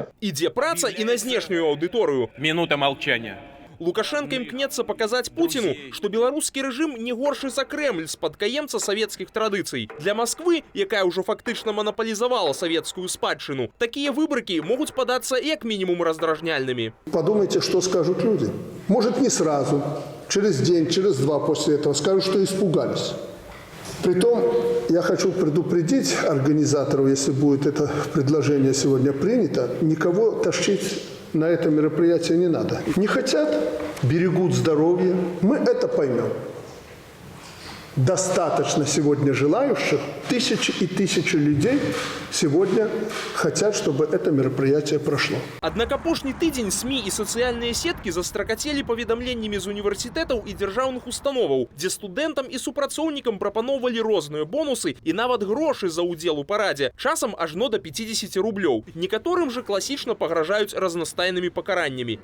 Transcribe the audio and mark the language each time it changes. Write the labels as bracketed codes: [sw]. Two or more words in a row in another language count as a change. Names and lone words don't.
[be] Ідзе праца і на знешнюю аўдыторыю. [ru] Минута молчания. [be] Лукашенко імкнецца паказаць Пуціну, што беларускі рэжым не горшы за Кремль спадкаемца савецкіх традыцый. Для Москвы, якая ўжо фактычна манапалізавала савецкую спадчыну, такія выбрыкі могуць падацца як мінімум раздражняльнымі. [ru] Подумайте, что скажут люди. Может, не сразу, через день, через два после этого скажут, что испугались. Притом, я хочу предупредить организаторов, если будет это предложение сегодня принято, никого тащить на это мероприятие не надо. Не хотят, берегут здоровье, мы это поймем. Достаточно сегодня желающих, тысячи и тысячи людей сегодня хотят, чтобы это мероприятие прошло. [be] Аднак апошні тыдзень СМИ і сацыяльныя сеткі застракацелі паведамленнямі з універсітэтаў і дзяржаўных установаў, дзе студэнтам і супрацоўнікам прапаноўвалі розныя бонусы і нават грошы за ўдзел у парадзе, часам ажно да 50 рублёў. Некаторым жа класічна пагражаюць разнастайнымі пакараннямі.